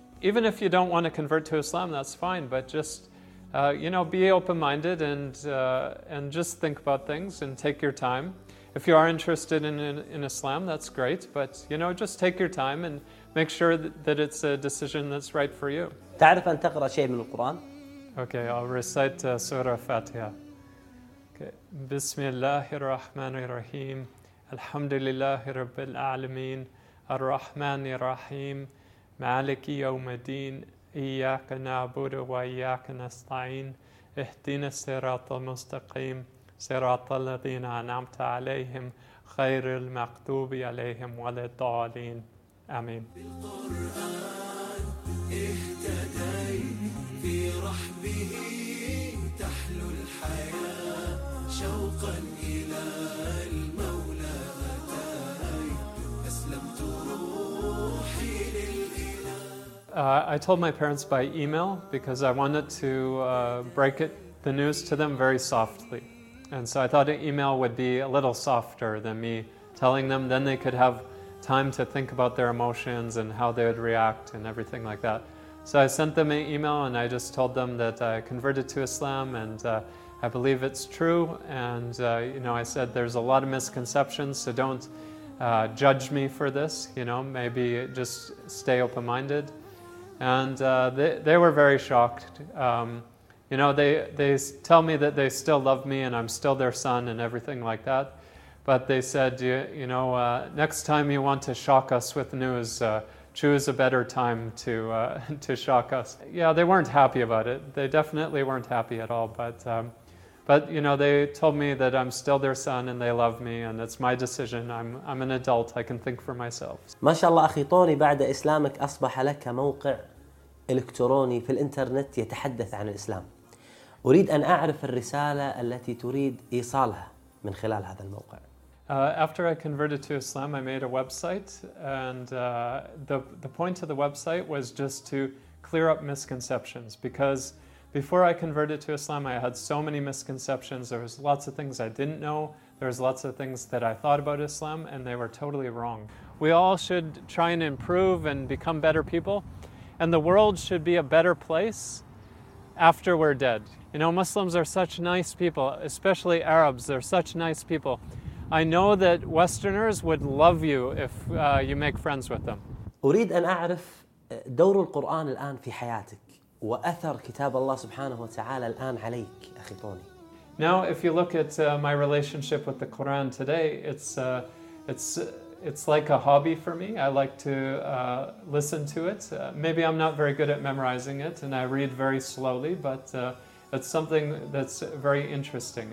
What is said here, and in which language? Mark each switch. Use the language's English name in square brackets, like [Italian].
[English] Even if you don't want to convert to Islam, that's fine, but just, you know, be open-minded and just think about things and take your time. If you are interested in Islam, that's great, but, you know, just take your time and make sure that it's a decision that's right for you. [Arabic] تعرف أن تقرأ شيء من القرآن؟ [English] Okay, I'll recite Surah Fatiha. [Arabic] بسم الله الرحمن الرحيم الحمد لله رب العالمين الرحمن الرحيم مالك يوم الدين إياك نعبد وإياك نستعين اهدنا الصراط المستقيم صراط الذين أنعمت عليهم خير المكتوب عليهم ولا الضالين آمين. بالقرآن اهتدي في رحبه تحلو الحياة شوقا إلى المولى أتاي أسلمت روحي للإله. [English] I told my parents by email because I wanted to break it the news to them very softly. And so I thought an email would be a little softer than me telling them. Then they could have time to think about their emotions and how they would react and everything like that. So I sent them an email and I just told them that I converted to Islam and I believe it's true. And you know, I said there's a lot of misconceptions, so don't judge me for this. You know, maybe just stay open-minded. And they were very shocked. You know, they tell me that they still love me and I'm still their son and everything like that. But they said, next time you want to shock us with news, choose a better time to shock us. Yeah, they weren't happy about it. They definitely weren't happy at all. But you know, they told me that I'm still their son and they love me and it's my decision. I'm an adult. I can think for myself. [Arabic] ما شاء الله أخي طوني بعد إسلامك أصبح لك موقع إلكتروني في الإنترنت يتحدث عن الإسلام. أريد أن أعرف الرسالة التي تريد إيصالها من خلال هذا الموقع. [English] After I converted to Islam, I made a website, and the point of the website was just to clear up misconceptions. Because before I converted to Islam, I had so many misconceptions. There was lots of things I didn't know. There was lots of things that I thought about Islam, and they were totally wrong. We all should try and improve and become better people. And the world should be a better place after we're dead. You know, Muslims are such nice people, especially Arabs, they're such nice people. I know that Westerners would love you if you make friends with them. [Arabic] أريد أن أعرف دور القرآن الآن في حياتك وأثر كتاب الله سبحانه وتعالى الآن عليك أخي طوني. [English] Now, if you look at my relationship with the Quran today, it's like a hobby for me. I like to listen to it. Maybe I'm not very good at memorizing it and I read very slowly, but it's something that's very interesting.